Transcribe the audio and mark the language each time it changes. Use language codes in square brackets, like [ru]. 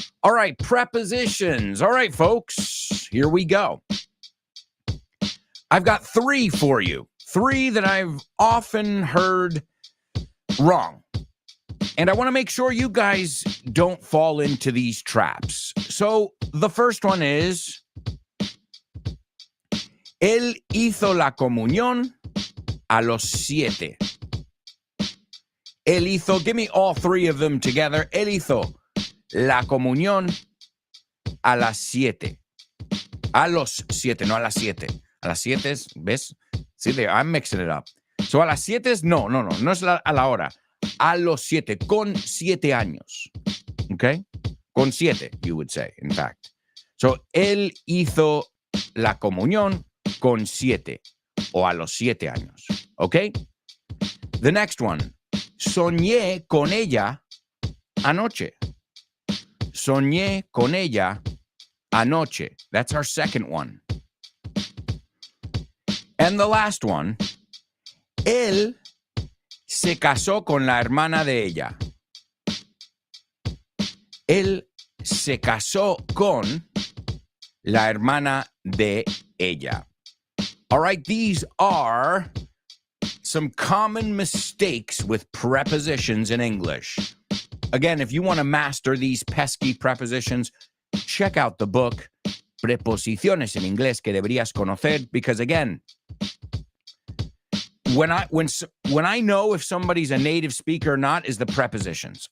[en] All right, prepositions. All right, folks, here we go. I've got 3 for you. 3 that I've often heard wrong. And I want to make sure you guys don't fall into these traps. So the first one is, [es] él hizo la comunión a los 7. Él hizo, [en] give me all 3 of them together. [es] Él hizo la comunión a las 7. A los 7, no a las 7. A las 7 es, ¿ves? Sí, [en] I'm mixing it up. [es] So a las 7 es, no es a la hora. A los 7, con 7 años. Okay? Con 7, [en] you would say, in fact. [es] So, él hizo la comunión con 7, o a los 7 años. [en] Okay? The next one. [es] Soñé con ella anoche. Soñé con ella anoche. [en] That's our second one. And the last one. [es] Él se casó con la hermana de ella. Él se casó con la hermana de ella. [en] All right, these are some common mistakes with prepositions in English. Again, if you want to master these pesky prepositions, check out the book, Preposiciones en Inglés que deberías conocer, because again, when I know if somebody's a native speaker or not is the prepositions.